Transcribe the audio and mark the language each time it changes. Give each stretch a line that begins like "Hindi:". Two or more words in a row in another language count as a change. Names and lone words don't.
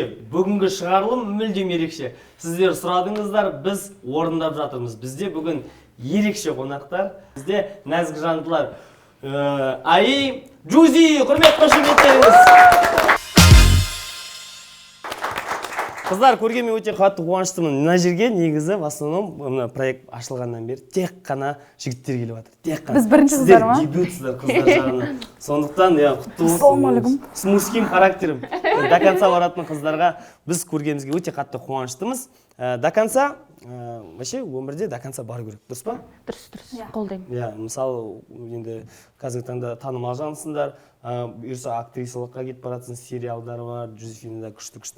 Kazakh: Бүгінгі шығарылым мүлдем ерекше. Сіздер сұрадыңыздар, біз орындап жатырмыз. Бізде бүгін ерекше қонақтар. Бізде нәзік жандылар. Аи, Джузи, құрмет қошеметтеріңіз. Қыздар, көргенмен өте қатты қуаныштымын. Мына жерге негізі
Russian: в основном
Kazakh: проект ашылғаннан бері тек қана жігіттер келіп жатыр. Тек қана. Біз бірінші қыздар ма? Сіздер дебютсыздар қыздар жағынан. Сондықтан құтты болсын.
Russian: С мужским характером до конца
Kazakh: баратын қыздарға біз көргенімізге өте қатты қуаныштымыз.
Russian: До конца, вообще
Kazakh: өмірде
Russian: до конца
Kazakh: бар көрек, дұрыс па? Дұрыс, қолдаймын. Иә, мысалы, енді қазіргі таңда танымал жансыңдар, бұйырса актрисалыққа кетіп баратсын, сериалдар бар, Джозефинада күшті.